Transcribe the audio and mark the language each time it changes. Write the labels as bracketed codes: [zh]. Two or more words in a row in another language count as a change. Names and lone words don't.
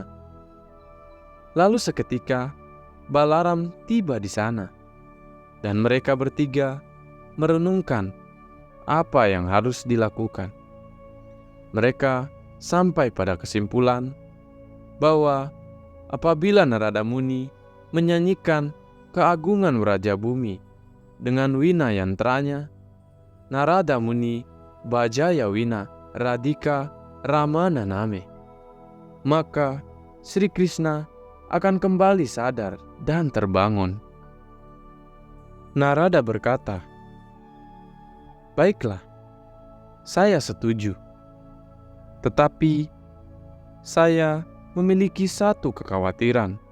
[id] Lalu seketika Balaram tiba di sana, dan mereka bertiga merenungkan apa yang harus dilakukan. Mereka sampai pada kesimpulan bahwa apabila Narada Muni menyanyikan keagungan Raja Bumi dengan wina yantranya, Narada Muni [sa] Bajaya Wina Radhika Ramana Name, [id] maka Sri Krishna akan kembali sadar dan terbangun. Narada berkata, "Baiklah, saya setuju. Tetapi saya memiliki satu kekhawatiran.